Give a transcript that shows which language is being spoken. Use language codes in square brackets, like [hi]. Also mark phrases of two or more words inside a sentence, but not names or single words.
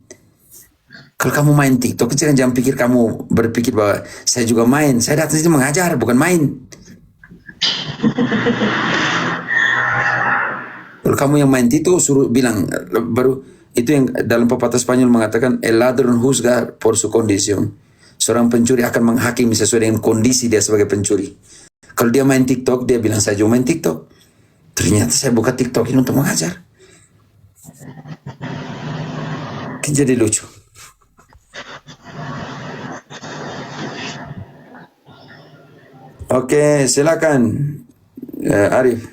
[id] Kalau kamu main TikTok, jangan pikir kamu berpikir bahwa saya juga main. Saya datang sini mengajar, bukan main. Kalau kamu yang main TikTok suruh bilang baru itu yang dalam pepatah Spanyol mengatakan [es] el ladrón juzga por su condición. [id] Seorang pencuri akan menghakimi sesuai dengan kondisi dia sebagai pencuri. Kalau dia main TikTok, dia bilang saya juga main TikTok. Ternyata saya buka TikTok ini untuk mengajar. Jadi lucu. Oke, silakan Arif.